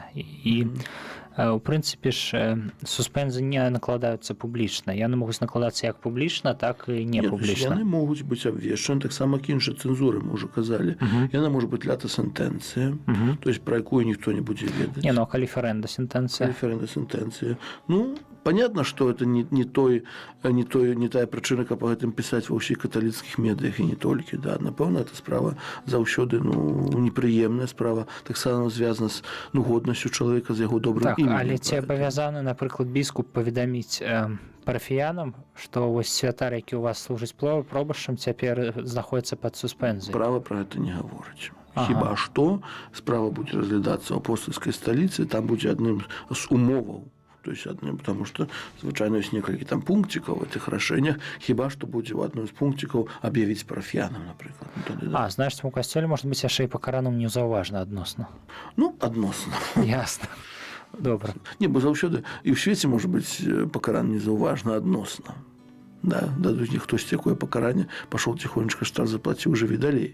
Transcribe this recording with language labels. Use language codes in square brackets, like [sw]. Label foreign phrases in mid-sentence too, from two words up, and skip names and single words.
[be] І у прынцыпе ж суспензы не накладаюцца публічна. Яны могуць накладацца як публічна, так і не публічна. Яны могуць быць абвешчаны, таксама іншай цэнзуры, мы ўжо казалі. Яна можа быць лята сентэнцыя, [ru] то есть [be] пра якую ніхто не будзе ведаць. Не, ну а калі ферэнда сентэнцыя? Калі ферэнда сентэнцыя. Ну, [ru] понятно, что это [be] не тая прычына, каб па гэтым пісаць ва ўсіх каталіцкіх медыях і не толькі. Да. Напэўна, эта справа заўсёды непрыемная справа, таксама звязана з годнасцю чалавека, з яго добрым імем. Але ці абавязаны, напрыклад, біскуп паведаміць парафіянам, што вось святар, які ў вас служыць пробашчам, цяпер знаходзіцца пад суспензіяй? Права пра гэта не гаворыць. Хіба што справа будзе разглядацца ў апостальскай сталіцы, там будзе адным з умоваў, [ru] то есть одним, потому что [be] звычайно есть некалькі там пунктиков [ru] в этих [be] рашэннях, хіба што будзе ў адным з пунктикаў аб'явіць парафіянам, напрыклад. Значит, у касцёле можа быць яшчэ і пакараным неўзаўважна адносна. Ну, адносна. Ясна. Добра. Не, бо заўсёды і ў свеце можа быць пакараны неўзаўважна адносна. Да, дадуць не хтось якое пакаранне, пашоў ціхонечка, штраф заплаціў, жыві далей.